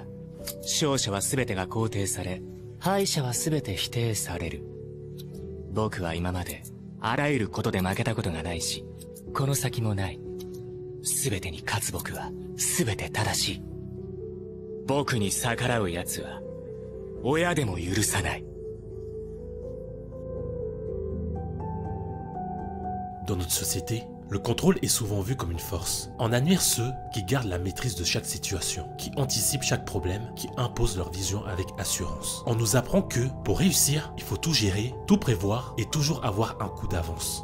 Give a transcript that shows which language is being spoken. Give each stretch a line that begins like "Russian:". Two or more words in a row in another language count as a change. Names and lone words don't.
Japanese: 勝者は全てが肯定され、敗者は全て否定される。僕は今まであらゆることで負けたことがないし、この先もない。全てに勝つ僕は全て正しい。僕に逆らう奴は親でも許さない。
French: Dans notre société, le contrôle est souvent vu comme une force. En admire ceux qui gardent la maîtrise de chaque situation, qui anticipent chaque problème, qui imposent leur vision avec assurance. On nous apprend que, pour réussir, il faut tout gérer, tout prévoir et toujours avoir un coup d'avance.